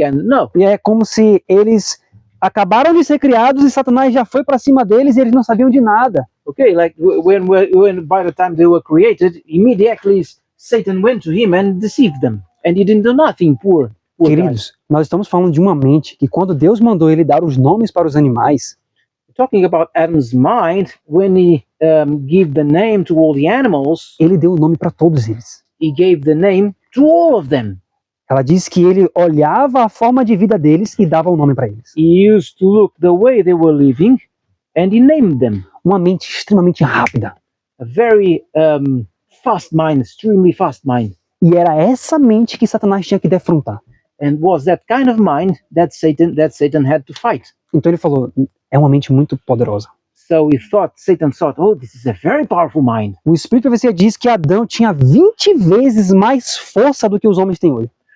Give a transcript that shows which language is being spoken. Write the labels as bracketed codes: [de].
[en] And no, [pt] E é como se eles acabaram de ser criados e Satanás já foi para cima deles e eles não sabiam de nada. [en] okay, like when by the time they were created, immediately Satan went to him and deceived them, and he didn't do nothing. Poor guy. [pt] Queridos, nós estamos falando de uma mente que quando Deus mandou ele dar os nomes para os animais, [en] Talking about Adam's mind, when he gave the name to all the animals, [pt] ele deu o nome para todos eles. [en] he gave the name to all of them. [pt] Ela diz que ele olhava a forma de vida deles e dava o nome para eles. [en] He used to look the way they were living, and he named them. [pt] Uma mente extremamente rápida. [en] A very fast mind, extremely fast mind. [pt] E era essa mente que Satanás tinha que defrontar. [en] And was that kind of mind that Satan had to fight. [pt] Então ele falou, é uma mente muito poderosa. [en] So Satan thought, oh, this is a very powerful mind. [pt] O Espírito de Profecia diz que Adão tinha 20 vezes mais força do que os homens têm hoje.